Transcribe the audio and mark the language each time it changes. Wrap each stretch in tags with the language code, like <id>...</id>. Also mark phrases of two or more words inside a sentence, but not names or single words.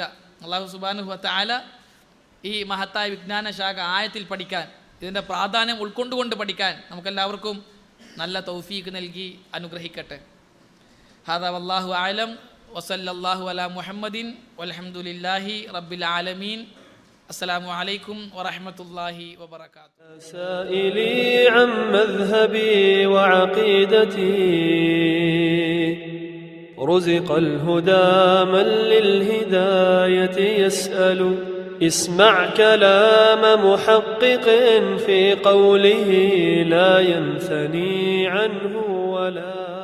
<ar>الله سبحانه وتعالى</ar> <ml>ഈ മഹത്തായ വിജ്ഞാന ശാഖ ആയത്തിൽ പഠിക്കാൻ, ഇതിൻ്റെ പ്രാധാന്യം ഉൾക്കൊണ്ടുകൊണ്ട് പഠിക്കാൻ നമുക്കെല്ലാവർക്കും നല്ല തൗഫീഖ് നൽകി അനുഗ്രഹിക്കട്ടെ.</ml> <ar>هذا والله أعلم وصلى الله على محمد والحمد لله رب العالمين. السلام عليكم ورحمة الله وبركاته. سائلي عن مذهبي وعقيدتي رزق الهدى من للهداية يسأل. اسمع كلام محقق في قوله لا ينثني عنه ولا</ar>